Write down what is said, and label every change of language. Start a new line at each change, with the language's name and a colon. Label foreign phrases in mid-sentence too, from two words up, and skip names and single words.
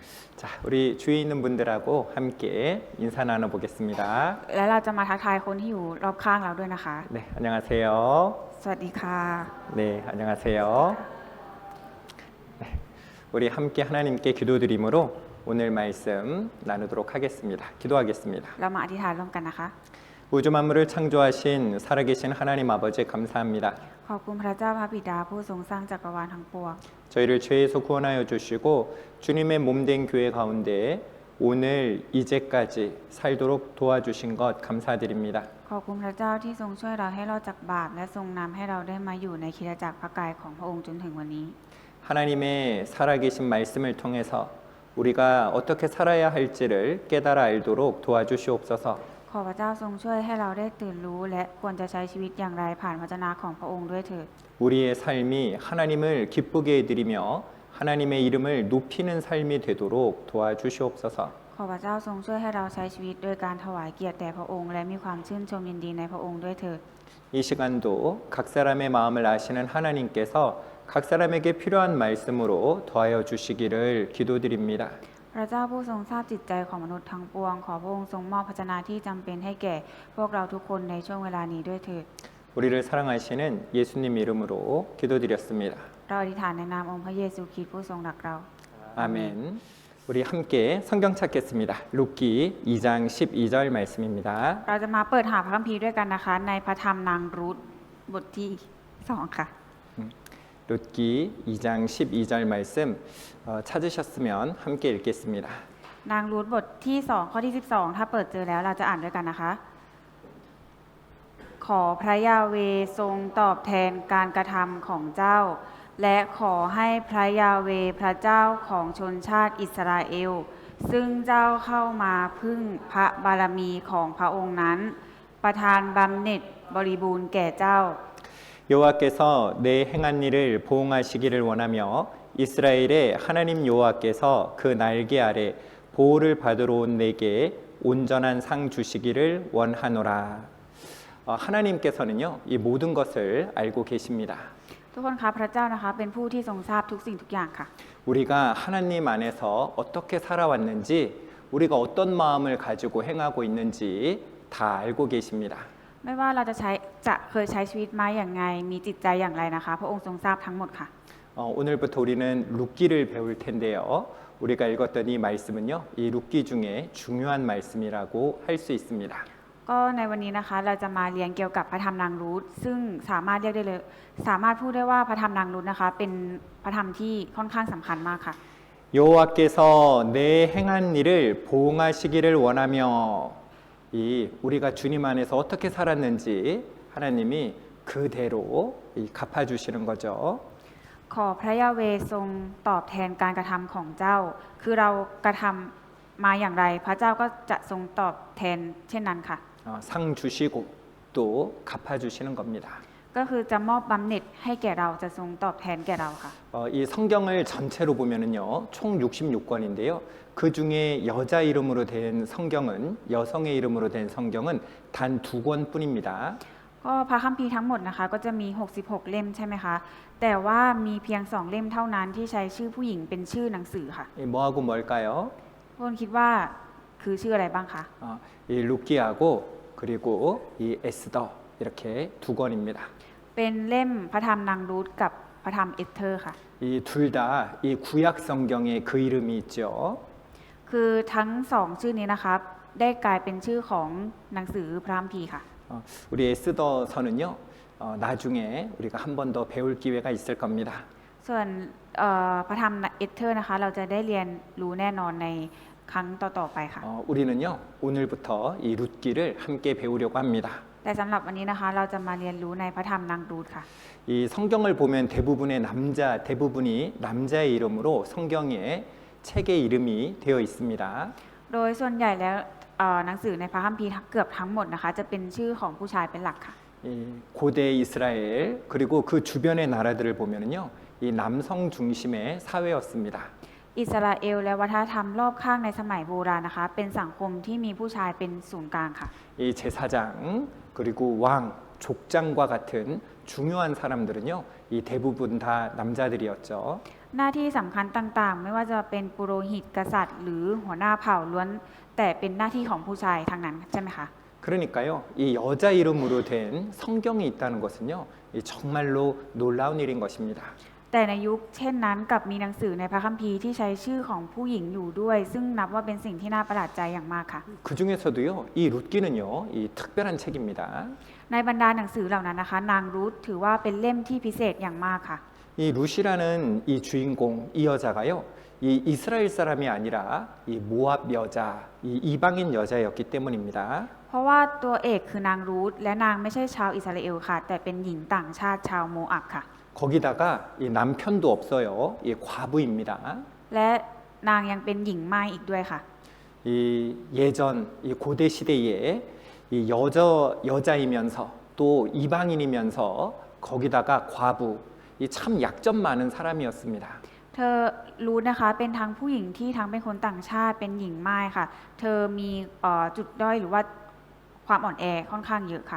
Korean: 자, 우리 주위에 있는 분들하고 함께 인사 나눠보겠습니다.
Thai: และเราจะมาทักทายคนที่อยู่รอบข้างเราด้วยนะคะ
Korean: 네, 안녕하세요.
Thai: สวัสดีค่ะ
Korean: 네, 안녕하세요. 네, 우리 함께 하나님께 기도드림으로 오늘 말씀 나누도록 하겠습니다. 기도하겠습니다.
Thai: เรามาอธิษฐานร่วมกันนะคะ
Korean: 우주 만물을 창조하신 살아계신 하나님 아버지 감사합니다.
Thai: ขอบคุณพระเจ้าพระบิดาผู้ทรงสร้างจักรวาลทั้งปวง
Korean: 저희를 죄에서 구원하여 주시고 주님의 몸된 교회 가운데 오늘 이제까지 살도록 도와주신 것 감사드립니다.
Thai: ขอบคุณพระเจ้าที่ทรงช่วยเราให้รอดจากบาปและทรงนำให้เราได้มาอยู่ในคริสตจักรพระกายของพระองค์จนถึงวันนี้
Korean: 하나님의 살아계신 말씀을 통해서 우리가 어떻게 살아야 할지를 깨달아 알도록 도와주시옵소서.
Thai: ขอพระเจ้าทรงช่วยให้เราได้ตื่นรู้และควรจะใช้ชีวิตอย่างไรผ่านพระวจนะของพระองค์ด้วยเถิด
Korean: 우리의 삶이 하나님을 기쁘게 해드리며 하나님의 이름을 높이는 삶이 되도록 도와주시옵소서.
Thai: ขอพระเจ้าทรงช่วยให้เราใช้ชีวิตโดยการถวายเกียรติแด่พระองค์และมีความชื่นชมยินดีในพระองค์ด้วยเถิด
Korean: 이 시간도 각 사람의 마음을 아시는 하나님께서 각 사람에게 필요한 말씀으로 더하여 주시기를 기도드립니다.
Thai: พระเจ้าผู้ทรงทราบจิตใจของมนุษย์ทั้งปวงขอพระองค์ทรงมอบพระชนะที่จำเป็นให้แก่พวกเราทุกคนในช่วงเวลานี้ด้วยเถิด
Korean: 우리를 사랑하시는 예수님 이름으로 기도드렸습니다.
Thai: เราอธิษฐานในนามองค์พระเยซูคริสต์ผู้ทรงรักเรา
Korean: 아멘. 우리 함께 성경 찾겠습니다. 룻기 2장 12절 말씀입니다.
Thai: เราจะมาเปิดหาพระคัมภีร์ด้วยกันนะคะในพระธรรมนางรูธบทที่2ค่ะ
Korean: 룻기 2장 12절 말씀 찾으셨으면 함께 읽겠습니다.
Thai: นางรูธบทที่2ข้อที่12ถ้าเปิดเจอแล้วเราจะอ่านด้วยกันนะคะ ขอพระยาเวห์ทรงตอบแทนการกระทำของเจ้า และขอให้พระยาเวห์พระเจ้าของชนชาติอิสราเอลซึ่งเจ้าเข้ามาพึ่งพระบารมีของพระองค์นั้น ประทานบำเหน็จบริบูรณ์แก่เจ้า
Korean: 여호와께서 내 행한 일을 보응하시기를 원하며 이스라엘의 하나님 여호와께서 그 날개 아래 보호를 받으러 온 내게 온전한 상 주시기를 원하노라. 하나님께서는요 이 모든 것을 알고 계십니다.
Thai: ทุกคนคะพระเจ้านะคะเป็นผู้ที่ทรงทราบทุกสิ่งทุกอย่างค่ะ
Korean: 우리가 하나님 안에서 어떻게 살아왔는지 우리가 어떤 마음을 가지고 행하고 있는지 다 알고 계십니다.
Thai: ไม่ว่าเราจะเคยใช้ชีวิตมาอย่างไงมีจิตใจอย่างไรนะคะ พระองค์ทรงทราบทั้งหมดค่ะ
Korean: 오늘부터 우리는 룻기를 배울 텐데요. 우리가 읽었던 이 말씀은요, 이 룻기 중에 중요한 말씀이라고 할 수 있습니다.
Thai: ก็ในวันนี้นะคะเราจะมาเรียนเกี่ยวกับพระธรรมนางรูธซึ่งสามารถเรียกได้เลยสามารถพูดได้ว่าพระธรรมนางรูธนะคะเป็นพระธรรมที่ค่อนข้างสำคัญมากค่ะ
Korean: 여호와께서 내 행한 일을 보응하시기를 원하며 이 우리가 주님 안에서 어떻게 살았는지 하나님이 그대로 갚아주시는 거죠.
Thai: ขอพระยาเวห์ทรงตอบแทนการกระทำของเจ้า คือเรากระทำมาอย่างไร พระเจ้าก็จะทรงตอบแทนเช่นนั้นค่ะ
Korean: 상 주시고 또 갚아주시는 겁니다.
Thai: ก็คือจะมอบบำเหน็จให้แก่เราจะทรงตอบแทนแก่เราค่ะ
Korean: 이 성경을 전체로 보면은요, 총 66권인데요. 그 중에 여자 이름으로 된 성경은 여성의 이름으로 된 성경은 단 2권뿐입니다.
Thai: ก็พระคัมภีร์ทั้งหมดนะคะก็จะมี66เล่มใช่ไหมคะแต่ว่ามีเพียง2เล่มเท่านั้นที่ใช้ชื่อผู้หญิงเป็นชื่อหนังสือค่ะ
Korean: 뭐하고 뭘까요?
Thai: พวกคุณคิดว่าคือชื่ออะไรบ้างคะ
Korean: 이 룻기하고 그리고 이 에스더 이렇게 2권입니다.
Thai: เป็นเล่มพระธรรมนางรูธกับพระธรรมเอสเธอร์ค่ะ
Korean: 이 둘 다 이 구약 성경에 그 이름이 있죠.
Thai: คือทั้งสองชื่อนี้นะคะได้กลายเป็นชื่อของหนังสือพระคัมภีร์ค่ะ
Korean: 우리 에스더서는요 나중에 우리가 한 번 더 배울 기회가 있을 겁니다.
Thai: ส่วนพระธรรมเอสเธอร์นะคะเราจะได้เรียนรู้แน่นอนในครั้งต่อๆไปค่ะ
Korean: 우리는요 오늘부터 이 룻기를 함께 배우려고 합니다.
Thai: แต่สำหรับวันนี้นะคะเราจะมาเรียนรู้ในพระธรรมนางรูธค่ะ
Korean: 이 성경을 보면 대부분이 남자의 이름으로 성경에 책의 이름이 되어 있습니다.
Thai: โดยส่วนใหญ่แล้วหนังสือในพระคัมภีร์เกือบทั้งหมดนะคะจะเป็นชื่อของผู้ชายเป็นหลักค่ะ
Korean: 이 고대 이스라엘 그리고 그 주변의 나라들을 보면은요 이 남성 중심의 사회였습니다.
Thai: อิสราเอลและวัฒนธรรมรอบข้างในสมัยโบราณนะคะเป็นสังคมที่มีผู้ชายเป็นศูนย์กลางค่ะ
Korean: 이 제사장 그리고 왕 족장과 같은 중요한 사람들은요, 이 대부분 다 남자들이었죠.
Thai: หน้าที่สำคัญต่างๆ ไม่ว่าจะเป็นปุโรหิตกษัตริย์ หรือหัวหน้าเผ่าล้วนแต่เป็นหน้าที่ของผู้ชายทั้งนั้นใช่ไหมคะ
Korean: 그러니까요, 이 여자 이름으로 된 성경이 있다는 것은요, 이 정말로 놀라운 일인 것입니다.
Thai: แต่ในยุคเช่นนั้นกลับมีหนังสือในพระคัมภีร์ที่ใช้ชื่อของผู้หญิงอยู่ด้วย ซึ่งนับว่าเป็นสิ่งที่น่าประหลาดใจอย่างมากค่ะ
Korean: 그 중에서도요, 이 룻기는요, 이 특별한 책입니다.
Thai: ในบรรดาหนังสือเหล่านั้นนะคะ นางรูธถือว่าเป็นเล่มที่พิเศษอย่างมากค่ะ
Korean: 이 룻이라는 이 주인공, 이 여자가요, 이 이스라엘 사람이 아니라 이 모압 여자, 이 이방인 여자였기 때문입니다.
Thai: เพราะว่าตัวเอกคือนางรูธและนางไม่ใช่ชาวอิสราเอลค่ะ แต่เป็นหญิงต่างชาติชาวโมอับค่ะ
Korean: 거기다가 이 남편도 없어요. 이 과부입니다.
Thai: และนางยังเป็นหญิงม่ายอีกด้วยค่ะ
Korean: 이 예전 이 고대 시대에 이 여자이면서 또 이방인이면서 거기다가 과부, 이 참 약점 많은 사람이었습니다.
Thai: เธอรู้นะคะเป็นทั้งผู้หญิงที่ทั้งเป็นคนต่างชาติเป็นหญิงม่ายค่ะ เธอมีจุดด้อยหรือว่าความอ่อนแอค่อนข้างเยอะค่ะ